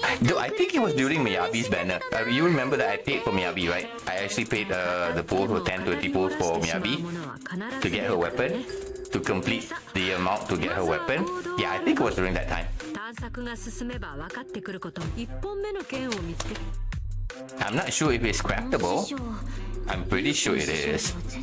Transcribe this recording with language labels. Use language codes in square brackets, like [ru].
[en] I think it was during Miyabi's banner. You remember that I paid for Miyabi, right? I actually paid the pool for 10-20 pools for Miyabi to get her weapon. To complete the amount to get her weapon. Yeah, I think it was during that time. [ja] 探索が進めば分かってくること。 1本目の剣を見つけ。 [en] I'm not sure if it's craftable. I'm pretty sure it is.